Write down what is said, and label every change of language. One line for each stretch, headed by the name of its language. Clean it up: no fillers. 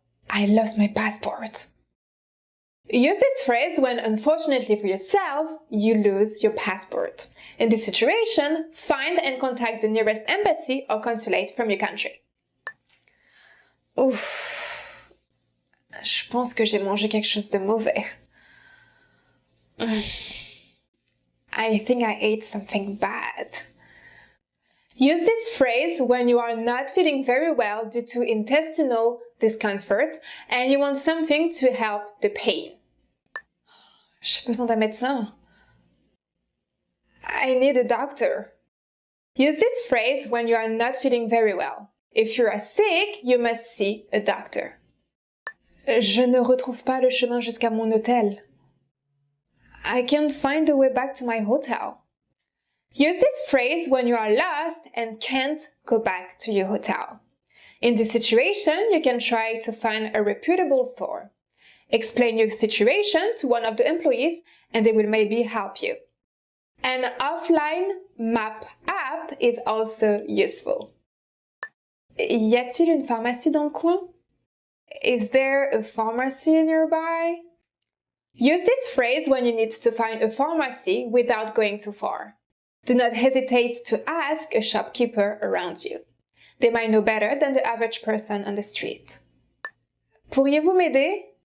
English: I lost my passport. Use this phrase when, unfortunately for yourself, you lose your passport. In this situation, find and contact the nearest embassy or consulate from your country. Ouf.
French: Je pense que j'ai mangé quelque chose de mauvais.
English: I think I ate something bad. Use this phrase when you are not feeling very well due to intestinal discomfort and you want something to help the pain.
French: J'ai besoin d'un médecin.
English: I need a doctor. Use this phrase when you are not feeling very well. If you are sick, you must see a doctor.
French: Je ne retrouve pas le chemin jusqu'à mon hôtel.
English: I can't find the way back to my hotel. Use this phrase when you are lost and can't go back to your hotel. In this situation, you can try to find a reputable store. Explain your situation to one of the employees and they will maybe help you. An offline map app is also useful.
French: Y a-t-il une pharmacie dans le coin?
English: Is there a pharmacy nearby? Use this phrase when you need to find a pharmacy without going too far. Do not hesitate to ask a shopkeeper around you. They might know better than the average person on the street.
French: Pourriez-vous m'aider?